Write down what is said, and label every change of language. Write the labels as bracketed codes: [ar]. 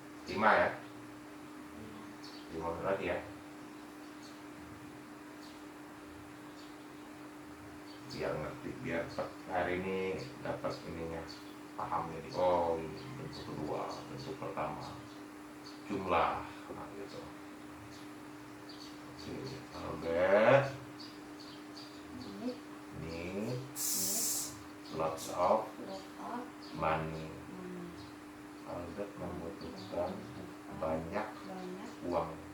[id] 5 ya? 5 menit lagi ya. Biar ngerti, biar hari ini dapat ininya, paham jadi oh ini bentuk kedua, bentuk pertama jumlah, nah gitu. [en] Oke, alphabet needs lots of money. [id] Alphabet membutuhkan banyak uang.